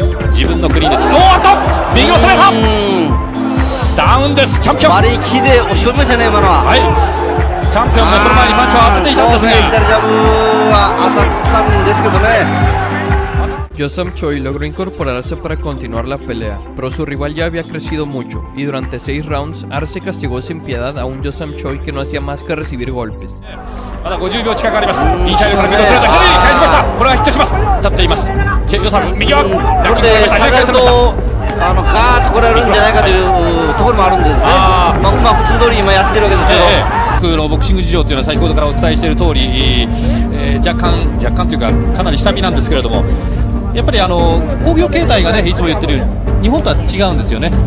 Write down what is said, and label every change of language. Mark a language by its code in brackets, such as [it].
[ja] 自分の国でおっと右を攻めたダウンです。チャンピオン割り切りで押し込みましたね今のは。はい、チャンピオンもその前にパンチを当てていたんですが左ジャブは当たったんですけどね。 [es] Yo Sam Choi logró incorporarse para continuar la pelea, pero su rival ya había crecido mucho, y durante 6 rounds, Arce castigó sin piedad a un Yo Sam Choi que no hacía más que recibir golpes. [ja] まだ50秒近くあります。インサイドからミドルストレート左に返しました。これがヒットします。立っていますチェ・ヨサム。右はこれで下がるとガーッと来られるんじゃないかというところもあるんですね。普通通り今やってるわけですけど、僕のボクシング事情というのは先ほどからお伝えしている通り、若干というかかなり下火なんですけれども、やっぱり興行形態がねいつも言ってるように日本とは違うんですよね。